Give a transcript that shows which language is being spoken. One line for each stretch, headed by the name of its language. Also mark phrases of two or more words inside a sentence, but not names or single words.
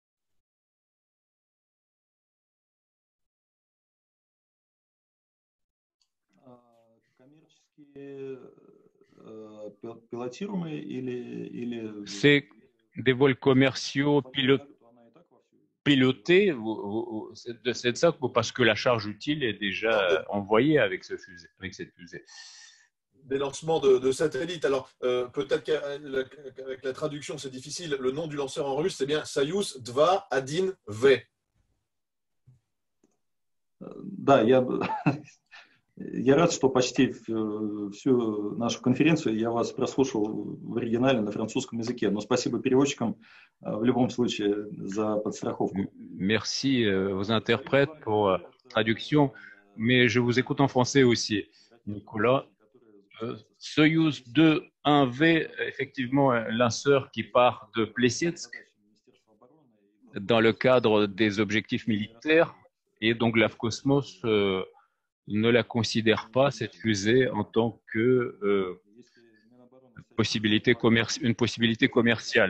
French: C'est des vols commerciaux pilotés c'est ça, parce que la charge utile est déjà envoyée avec cette fusée. des lancements de satellites. Alors, peut-être qu'avec la traduction, c'est difficile. Le nom du lanceur en russe, c'est bien Soyuz 2-1V.
Russian: Да, я рад, что почти всю нашу конференцию я вас прослушал в оригинале на французском языке. Но спасибо переводчикам в любом случае за подстраховку.
French: Merci aux interprètes pour la traduction, mais je vous écoute en français aussi, Nicolas. Soyuz 2-1V, effectivement, un lanceur qui part de Plesetsk dans le cadre des objectifs militaires, et donc l'Avcosmos ne la considère pas, cette fusée, en tant que une possibilité commerciale.